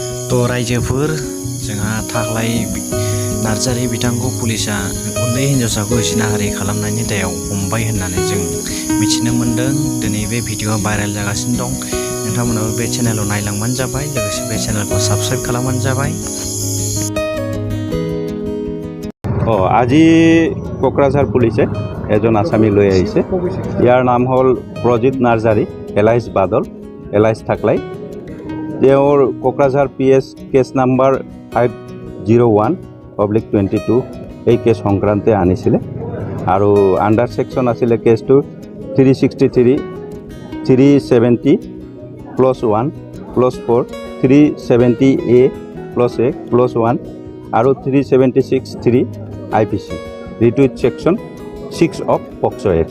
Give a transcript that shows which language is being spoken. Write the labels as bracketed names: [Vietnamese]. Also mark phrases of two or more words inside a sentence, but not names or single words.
[Bodo] तो रायजोफोर जोंहा थाख्लाय नार्जारि बिथांखौ पुलिसा उन्दै हिन्जावसाखौ जिनाहारि खालामनायनि दायाव हमबाय होननानै जों मिथिनो मोन्दों। दिनै बे भिडिअआ भाइरेल जागासिनो दं। नोंथांमोनाबो बे चेनेलाव नायलांबानो जाबाय, लोगोसे बे चेनेलखौ साबस्क्राइब खालामबानो जाबाय। [Assamese] আজি কোকৰাঝাৰ পুলিচে এজন আসামী লৈ আহিছে। ইয়াৰ নাম হ'ল প্ৰজিত নাৰ্জাৰী, এলাইজ বাদল, এলাইজ থাকলাই। তেওঁৰ কোকৰাঝাৰ PS [English] case number [Assamese] 501/22 এই কেছ সংক্ৰান্তে আনিছিলে আৰু [English] under section [Assamese] আছিলে কেছটো 363, 370+1+4, 370A+1 আৰু 376(3) IPC ৰিটুইট [English] section 6 of POCSO Act.